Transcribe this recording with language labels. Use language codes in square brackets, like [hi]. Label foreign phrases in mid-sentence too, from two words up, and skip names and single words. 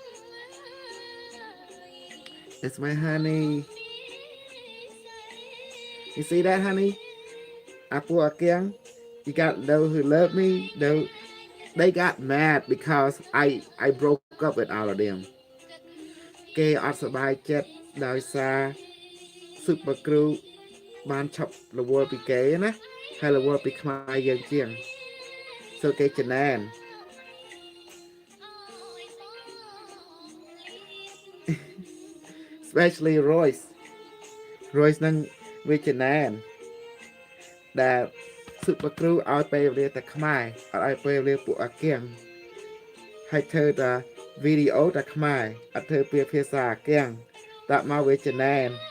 [en] It's my honey. You see that, honey? Apple again. You got those who love me. Those they got mad because I broke up with all of them. [km] គេអត់សប្បាយចិត្តដោយសារ Super Crew បានឈប់រវល់ពីគេណាហើយរវល់ពីខ្មែរយើងជាង so គេចំណាន especially Royce នឹងវាចំណានដែល Super Crew ឲ្យពេលវេលាតែខ្មែរអត់ឲ្យពេលវេលាពួកអាគៀងហើយធ្វើតែវីដេអូតែខ្មែរអត់ធ្វើពីភាសាអាគៀងដាក់មកវាចំណាន